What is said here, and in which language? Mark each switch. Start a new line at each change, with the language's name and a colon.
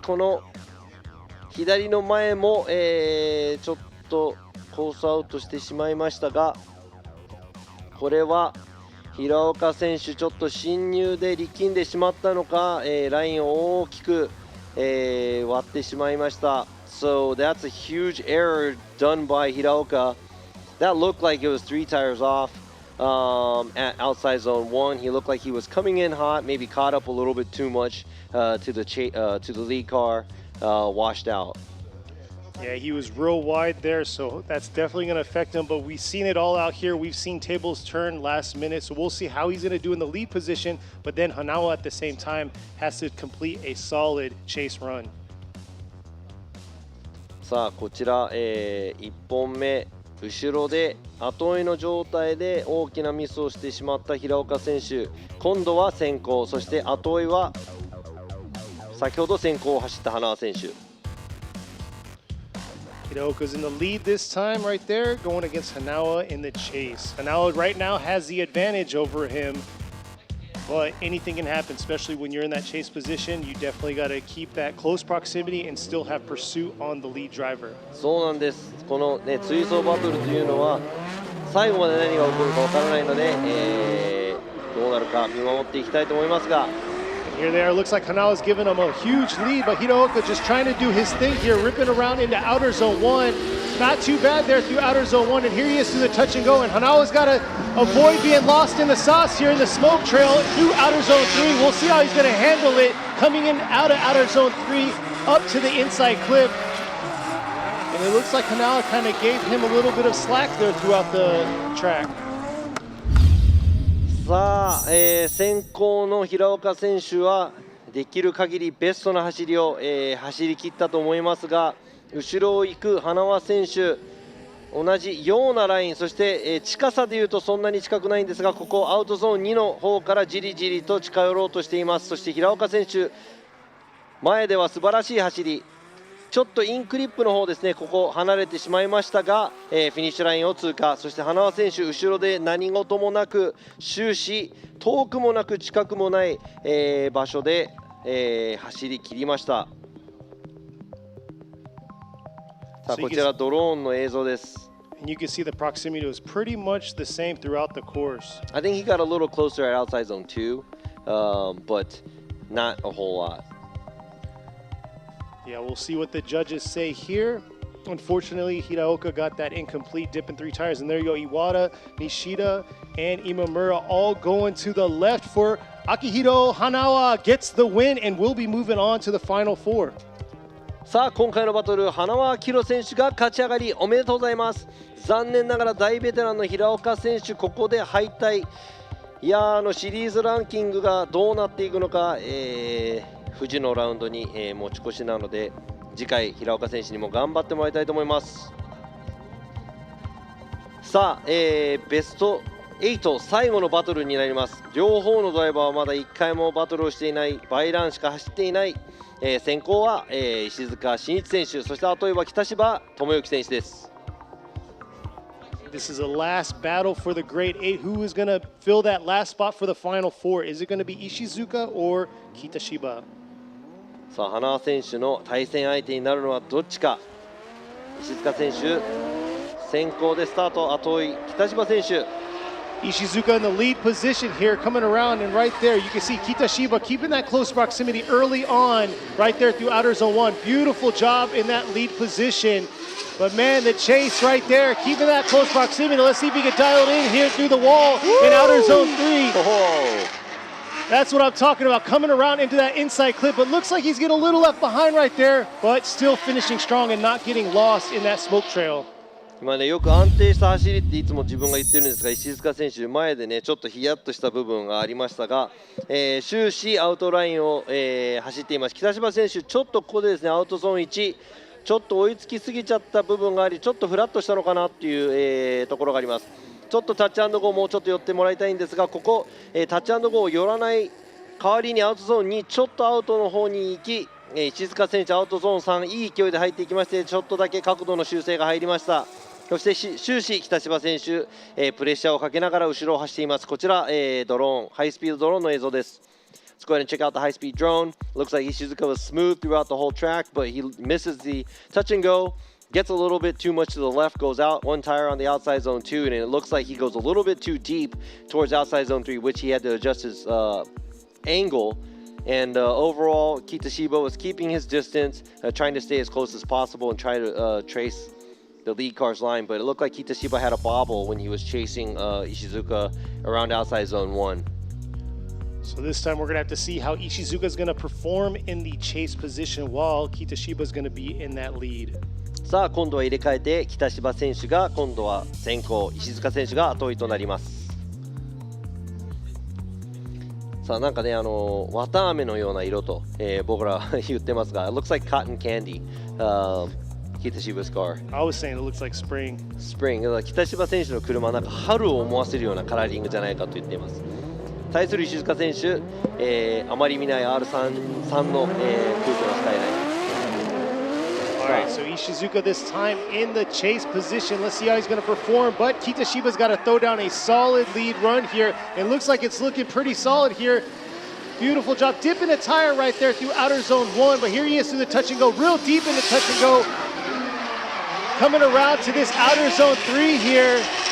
Japanese: この左の前も、ちょっとコースアウトしてしまいましたが、これは平岡選手ちょっと進入で力んでしまったのか、ラインを大きく割ってしまいました。
English: So that's a huge error done by Hiraoka. That looked like it was 3 tires off at outside zone 1. He looked like he was coming in hot, maybe caught up a little bit too much to the lead car, washed out. Yeah, he was real wide there, so that's definitely going to affect him. But we've seen it all out here. We've seen tables turn last minute, so we'll see how he's going to do in the lead position. But then Hanawa at the same time has to complete a solid chase run.
Japanese: さあこちら、1本目後ろで後追いの状態で大きなミスをしてしまった平岡選手、今度は先行、そして後追いは先ほど先行を走った花輪選手。
English: Hiraoka's in the lead this time right there, going against Hanawa in the chase. Hanawa right now has the advantage over him, but anything can happen, especially when you're in that chase position. You definitely got to keep that close proximity and still have pursuit on the lead driver.
Japanese: そうなんです。このね追走バトルというのは最後まで何が起こるかわからないので、どうなるか見守っていきたいと思いますが。
English: Here they are. Looks like Hanawa's giving them a huge lead, but Hiraoka just trying to do his thing here, ripping around into outer zone 1. Not too bad there through outer zone 1, and here he is through the touch and go, and Hanawa's got to avoid being lost in the sauce here in the smoke trail through outer zone 3. We'll see how he's going to handle it, coming in out of outer zone 3 up to the inside clip. And it looks like Hanawa kind of gave him a little bit of slack there throughout the track.
Japanese: さあ、先行の平岡選手はできる限りベストな走りを、走り切ったと思いますが、後ろを行く花輪選手同じようなライン、そして、近さでいうとそんなに近くないんですが、ここアウトゾーン2の方からじりじりと近寄ろうとしています。そして平岡選手前では素晴らしい走り、ちょっとインクリップの方ですね、ここ離れてしまいましたが、フィニッシュラインを通過。そして花輪選手後ろで何事もなく終始遠くもなく近くもない、場所で、走り切りました。さあこちらドローンの映像です。
English: And you can see the proximity was pretty much the same throughout the course. I think he got a little closer at outside zone 2, but not a whole lot. Yeah, we'll see what the judges say here. Unfortunately, Hiraoka got that incomplete dip in 3 tires. And there you go, Iwata, Nishida, and Imamura all going to the left for Akihiro Hanawa gets the win and will be moving on to the final 4.
Japanese: さあ今回のバトル、花輪明宏選手が勝ち上がりおめでとうございます。残念ながら大ベテランの平岡選手ここで敗退。いやシリーズランキングがどうなっていくのか、富士のラウンドに、持ち越しなので次回平岡選手にも頑張ってもらいたいと思います。さあ、ベスト8最後のバトルになります。両方のドライバーはまだ1回もバトルをしていない、バイランしか走っていない。先行は、石塚真一選手、そしてあとは北芝智之選手です。
English: This is a last battle for the Great 8. Who is going to fill that last spot for the final 4? Is it going to be Ishizuka or Kitashiba?
Japanese: さあ花輪選手の対戦相手になるのはどっちか。石塚選手先行でスタート、あと北芝選手。
English: Ishizuka in the lead position here, coming around, and right there you can see Kitashiba keeping that close proximity early on, right there through outer zone 1. Beautiful job in that lead position. But man, the chase right there, keeping that close proximity. Let's see if he can dial it in here through the wall in outer zone 3. Oh. That's what I'm talking about, coming around into that inside clip. But looks like he's getting a little left behind right there, but still finishing strong and not getting lost in that smoke trail.
Japanese: 今ね、よく安定した走りっていつも自分が言ってるんですが、石塚選手前でねちょっとヒヤッとした部分がありましたが、終始アウトラインを、走っています。北芝選手ちょっとここでですねアウトゾーン1ちょっと追いつきすぎちゃった部分があり、ちょっとフラッとしたのかなっていう、ところがあります。ちょっとタッチアンドゴーもうちょっと寄ってもらいたいんですが、ここ、タッチアンドゴーを寄らない代わりにアウトゾーンにちょっとアウトの方に行き、石塚選手アウトゾーン3いい勢いで入っていきまして、ちょっとだけ角度の修正が入りました。そして終始北芝選手、プレッシャーをかけながら後ろを走っています。こちら、ドローンハイスピードドローンの映像です。
English: Let's go ahead and check out the high-speed drone. Looks like Ishizuka was smooth throughout the whole track, but he misses the touch and go, gets a little bit too much to the left, goes out one tire on the outside zone 2, and it looks like he goes a little bit too deep towards outside zone 3, which he had to adjust his angle. And overall, Kitashiba was keeping his distance, trying to stay as close as possible and try to trace the lead car's line, but it looked like Kitashiba had a bobble when he was chasing Ishizuka around outside zone 1. So this time we're going to have to see how Ishizuka is going to perform in the chase position while Kitashiba is going to be in that lead.
Japanese: さあ今度は入れ替えて北芝選手が今度は先行、石塚選手が後追いとなります。さあなんかね綿飴のような色と、僕ら言ってますが
English: It looks like cotton candy、Kitashiba's car. I was saying it looks like spring. Spring.
Japanese: 北芝選手の車はなんか春を思わせるようなカラーリングじゃないかと言っています。対する石塚選手、あまり見ない R3 の、空気のスカイライン。
English: Alright, so Ishizuka this time in the chase position. Let's see how he's going to perform. But Kitashiba's got to throw down a solid lead run here. It looks like it's looking pretty solid here. Beautiful job. Dipping a tire right there through outer zone 1. But here he is through the touch and go. Real deep in the touch and go. Coming around to this outer zone 3 here.